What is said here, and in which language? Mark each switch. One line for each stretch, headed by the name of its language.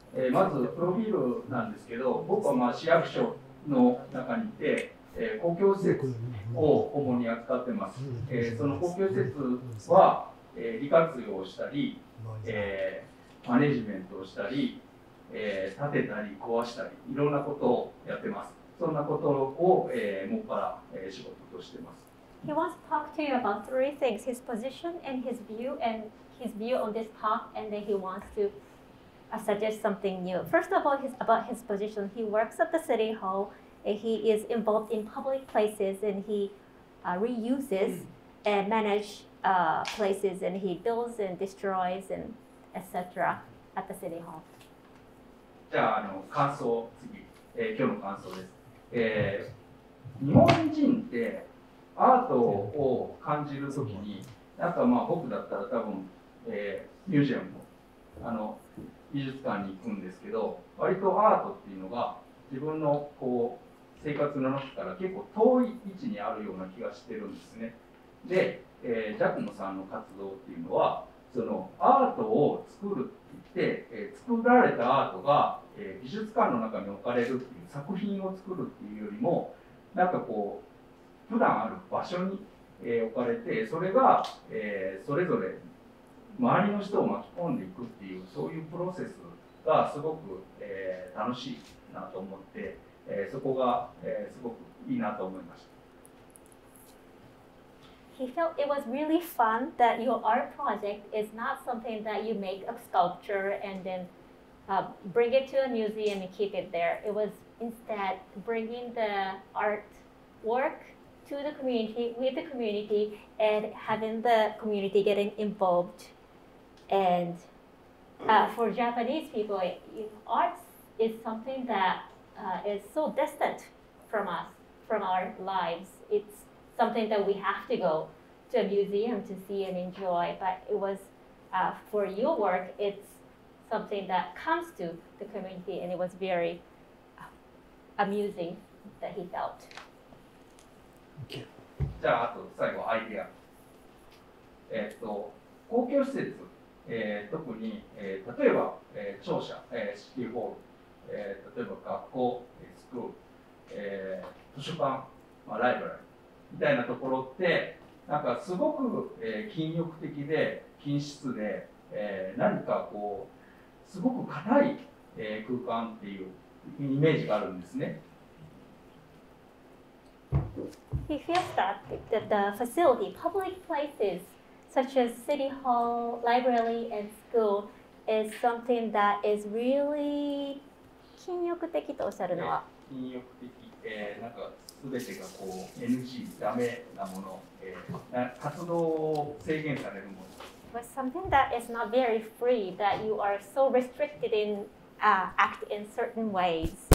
Japanese: まずプロフィールなんですけど、僕は市役所の中にいて、公共施設を主に扱ってます。その公共施設は、利活用したり、マネジメントをしたり、建てたり壊したりいろんなことをやってます。そんなことを、もっぱら、仕事としてます。
English: He wants to talk to you about three things: his position and his view on this talk, and then he wants to suggest something new. First of all, about his position. He works at the city hall. And he is involved in public places, and he reuses and manages places, and he builds and destroys and etc. at the city hall.
Japanese: じゃあ、感想次、今日の感想です。日本人ってアートを感じるときに、なんか僕だったら多分、ミュージアムの美術館に行くんですけど、割とアートっていうのが自分の生活の中から結構遠い位置にあるような気がしてるんですね。で、ジャコモさんの活動っていうのはそのアートを作るって言って、作られたアートが、美術館の中に置かれるっていう作品を作るっていうよりもなんか普段ある場所に、置かれて、それが、それぞれ周りの人を巻き込んでいくっていうそういうプロセスがすごく、楽しいなと思って、そこが、すごくいいなと思いました。
English: He felt it was really fun that your art project is not something that you make a sculpture and then bring it to a museum and keep it there. It was instead bringing the artwork to the community, with the community, and having the community getting involved. And for Japanese people, art is something that is so distant from us, from our lives. It's something that we have to go to a museum to see and enjoy. But it was, for your work, it's something that comes to the community, and it was very amusing that he felt.
Japanese: じゃあ、あと最後アイデア。公共施設、特に、例えば、庁舎、シティホール、例えば学校、スクール、図書館、ライブラリみたいなところってなんかすごく、禁欲的で均質で、何かすごく硬い、空間っていうイメージがあるんですね。
English: He feels that the facility, public places such as City Hall, library, and school is something that is really
Japanese: 禁欲的とおっしゃるのは、禁欲的、なんか全てがNG、ダメなもの、活動を制限されるもの。
English: But something that is not very free, that you are so restricted in act in certain ways.